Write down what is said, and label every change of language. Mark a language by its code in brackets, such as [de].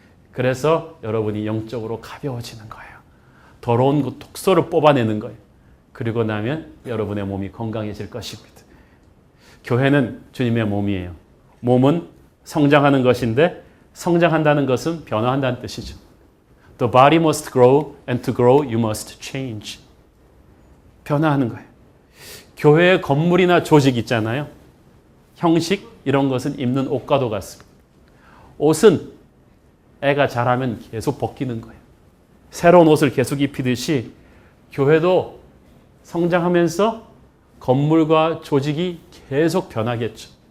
[ko] 그래서 여러분이 영적으로 가벼워지는 거예요. 더러운 그 독소를 뽑아내는 거예요. 그리고 나면 여러분의 몸이 건강해질 것입니다. 교회는 주님의 몸이에요. 몸은 성장하는 것인데 성장한다는 것은 변화한다는 뜻이죠. [en] The body must grow and to grow you must change. [ko] 변화하는 거예요. 교회의 건물이나 조직 있잖아요. 형식 이런 것은 입는 옷과도 같습니다. 옷은 애가 자라면 계속 벗기는 거예요. 새로운 옷을 계속 입히듯이 교회도 성장하면서 건물과 조직이 계속 변하겠죠.